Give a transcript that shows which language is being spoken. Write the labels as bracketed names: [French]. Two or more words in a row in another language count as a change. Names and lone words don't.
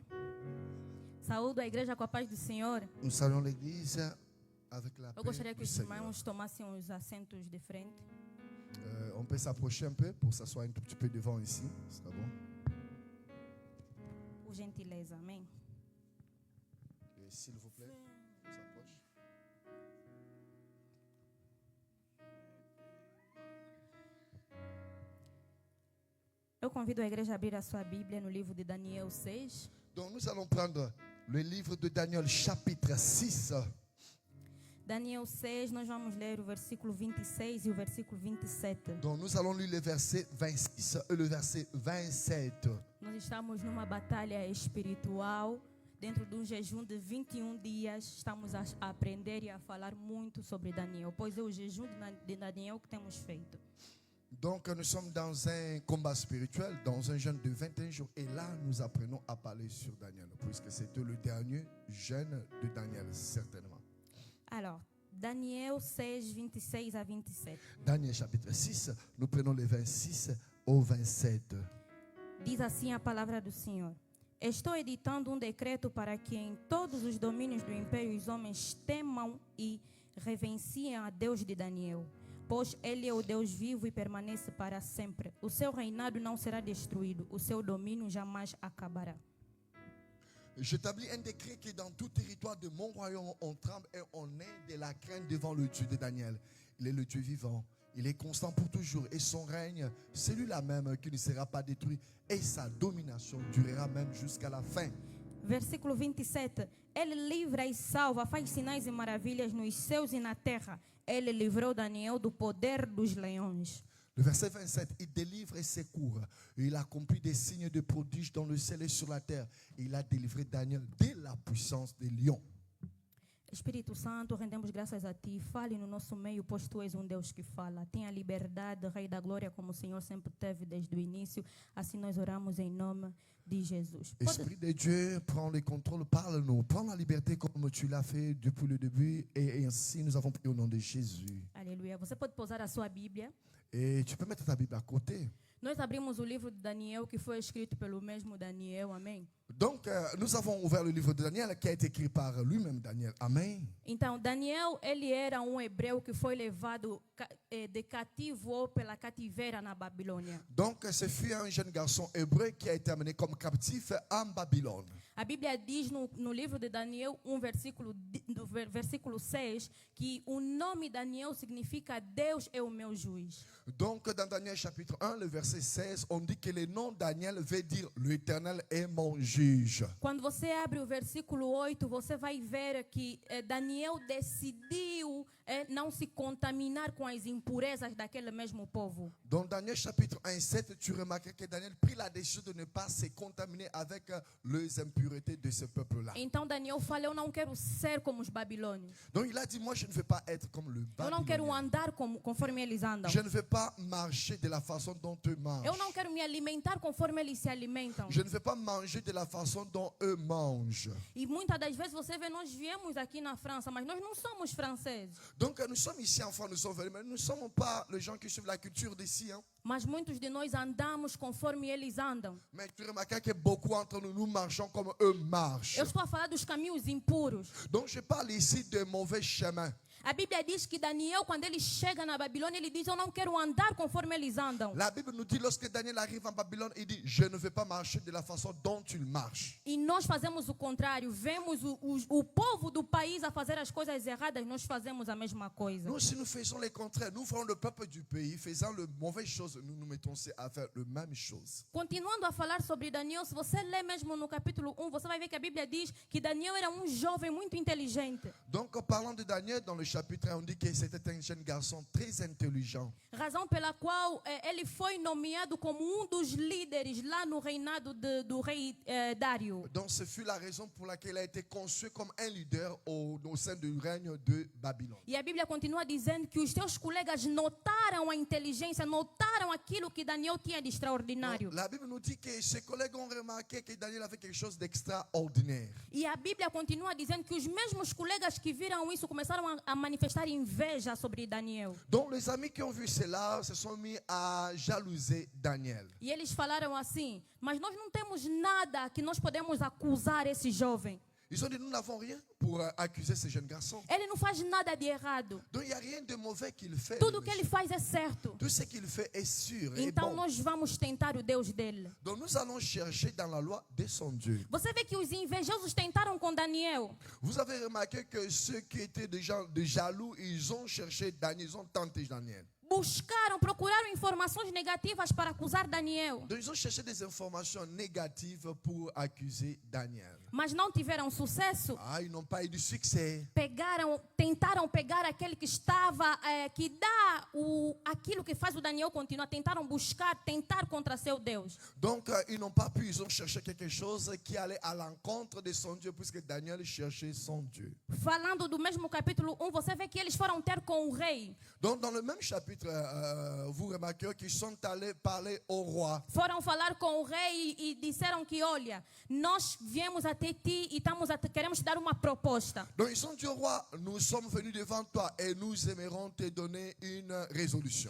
[Portuguese] Saúdo a igreja com a paz do Senhor. [French] Nous saluons l'église avec la [Portuguese] Eu [French] paix [Portuguese] gostaria que [French] du [Portuguese] os [French] Seigneur. [Portuguese] irmãos tomassem os assentos de frente. [French] On peut s'approcher un peu pour s'asseoir un tout petit peu devant ici. Ce sera bon. [Portuguese] Por gentileza, amém. [French] Et s'il vous plaît, on s'approche. [Portuguese] Eu convido a igreja a abrir a sua Bíblia no livro de Daniel 6. [French] Donc nous allons prendre le livre de Daniel chapitre 6. [Portuguese] Daniel 6, nós vamos ler o versículo 26 e o versículo 27. [French] Donc nous allons lire le verset 26 et le verset 27. [Portuguese] Nós estamos numa batalha espiritual. Dentro de um jejum de 21 dias, estamos a aprender e a falar muito sobre Daniel. Pois é o jejum de Daniel que temos feito. [French] Donc nous sommes dans un combat spirituel, dans un jeûne de 21 jours. Et là, nous apprenons à parler sur Daniel, puisque c'était le dernier jeûne de Daniel, certainement. Alors, Daniel 6, 26 a 27. Daniel chapitre 6, nous prenons les 26 au 27. [Portuguese] Diz assim a palavra do Senhor. Estou editando um decreto para que em todos os domínios do império os homens temam e reverenciem a Deus de Daniel. Pois ele é o Deus vivo e permanece para sempre. O seu reinado não será destruído. O seu domínio jamais acabará. [French] J'établis un décret que dans tout territoire de mon royaume, on tremble et on est de la crainte devant le Dieu de Daniel. Il est le Dieu vivant. Il est constant pour toujours. Et son règne, c'est lui-là même qui ne sera pas détruit. Et sa domination durera même jusqu'à la fin. [Portuguese] Versículo 27. Ele livra e salva, faz sinais e maravilhas nos céus e na terra. Ele livrou Daniel do poder dos leões. [French] Le verset 27, il délivre et secourt. Il accomplit des signes de prodiges dans le ciel et sur la terre. Et il a délivré Daniel de la puissance des lions. [Portuguese] Espírito Santo, rendemos graças a Ti. Fale no nosso meio, pois Tu és um Deus que fala. Tenha liberdade, Rei da Glória, como o Senhor sempre teve desde o início. Assim nós oramos em nome de Jesus. [French] Esprit de Dieu, prends le contrôle, parle-nous. Prends la liberté comme tu l'as fait depuis le début. Et ainsi, nous avons prié au nom de Jésus. [Portuguese] Aleluia. Você pode pousar a sua Bíblia. [French] Et tu peux mettre ta Bible à côté. [Portuguese] Nós abrimos o livro de Daniel, que foi escrito pelo mesmo Daniel. Amém. [French] Donc, nous avons ouvert le livre de Daniel qui a été écrit par lui-même, Daniel. Amen. [Portuguese] Então, Daniel, ele era um hebreu que foi levado de cativo ou pela cativeira na Babilônia. [French] Donc, ce fut un jeune garçon hébreu qui a été amené comme captif en Babylone. [Portuguese] A Bíblia diz no livro de Daniel, versículo 6, que o nome Daniel significa Deus é o meu juiz. [French] Donc, dans Daniel chapitre 1, le verset 16, on dit que le nom Daniel veut dire l'Éternel est mon juge. [Portuguese] Quando você abre o versículo 8, você vai ver que Daniel decidiu não se contaminar com as impurezas daquele mesmo povo. [French] Dans Daniel chapitre 1 et 7, tu remarques que Daniel prit la décision de ne pas se contaminer avec les impuretés de ce peuple-là. [Portuguese] Então Daniel fala, eu não quero ser como os babilônios. [French] Donc, il a dit, moi, je ne veux pas être comme le [Portuguese] Eu não quero [French] Babylonien. [Portuguese] andar conforme eles andam. [French] Je ne veux pas marcher de la façon dont eux marchent. [Portuguese] Eu não quero me alimentar conforme eles se alimentam. [French] Je ne veux pas manger de la façon dont eux mangent. [Portuguese] E muitas das vezes você vê, nós viemos aqui na França, mas nós não somos franceses. [French] Donc, nous sommes ici en France, nous sommes venus, mais nous ne sommes pas les gens qui suivent la culture d'ici. Hein. [Portuguese] Mas muitos de nós andamos conforme eles andam. [French] Mais tu remarques que beaucoup d'entre nous, nous marchons comme eux marchent. [Portuguese] Eu estou a falar dos caminhos impuros. [French] Donc, je parle ici de mauvais chemins. [Portuguese] A Bíblia diz que Daniel, quando ele chega na Babilônia, ele diz, eu não quero andar conforme eles andam. [French] La Bible nous dit, lorsque Daniel arrive en Babylone, il dit, je ne veux pas marcher de la façon dont tu marches. [Portuguese] E nós fazemos o contrário. Vemos o povo do país a fazer as coisas erradas, nós fazemos a mesma coisa. [French] Nous, si nous faisons le contraire, nous voyons le peuple du pays faisant les mauvaises choses. nous nous mettons à faire la même chose. [Portuguese] Continuando a falar sobre Daniel, se você ler mesmo no capítulo 1, você vai ver que a Bíblia diz que Daniel era jovem muito inteligente. [French] Donc, en parlant de Daniel, dans le chapitre 1, on dit que c'était un jeune garçon très intelligent. [Portuguese] Razão pela qual ele foi nomeado como dos líderes lá no reinado do rei Dário. [French] Donc, ce fut la raison pour laquelle il a été conçu comme un leader au sein du règne de Babylone. [Portuguese] E a Bíblia continua dizendo que os seus colegas notaram a inteligência, notaram aquilo que Daniel tinha de extraordinário. [French] Donc, la Bible nous dit que ses collègues ont remarqué que Daniel avait quelque chose d'extraordinaire. [Portuguese] E a Bíblia continua dizendo que os mesmos colegas que viram isso começaram a manifestar inveja sobre Daniel. [French] Donc, les amis qui ont vu cela se sont mis à jalouser Daniel. [Portuguese] E eles falaram assim: mas nós não temos nada que nós podemos acusar esse jovem. [French] Ils ont dit, nous n'avons rien pour accuser ce jeune garçon. [Portuguese] Ele não faz nada de errado. [French] Donc, il n'y a rien de mauvais qu'il fait. [Portuguese] Tudo que ele faz é certo. [French] Tout ce qu'il fait est sûr et [Portuguese] Então [French] bon. [Portuguese] nós vamos tentar o Deus dele. [French] Donc, nous allons chercher dans la loi de son Dieu. [Portuguese] Você vê que os invejosos tentaram com Daniel. [French] Vous avez remarqué que ceux qui étaient des gens de jaloux, ils ont cherché Daniel, ils ont tenté Daniel. [Portuguese] Procuraram informações negativas para acusar Daniel. [French] Donc, ils ont cherché des informations négatives pour accuser Daniel. [Portuguese] Mas não tiveram sucesso. [French] Ah, ils n'ont pas eu de succès. [Portuguese] Tentaram pegar aquele que estava, que dá aquilo que faz o Daniel continuar. Tentaram tentar contra seu Deus. [French] Donc, ils n'ont pas pu, ils ont cherché quelque chose qui allait à l'encontre de son Dieu, puisque Daniel cherchait son Dieu. [Portuguese] Falando do mesmo capítulo 1, você vê que eles foram ter com o rei. [French] Donc, dans le même chapitre, vous remarquez qu'ils sont allés parler au roi. [Portuguese] Foram falar com o rei e disseram que, olha, nós viemos até ti e queremos te dar uma proposta. [French] Donc, ils ont dit au roi, nous sommes venus devant toi et nous aimerons te donner une résolution.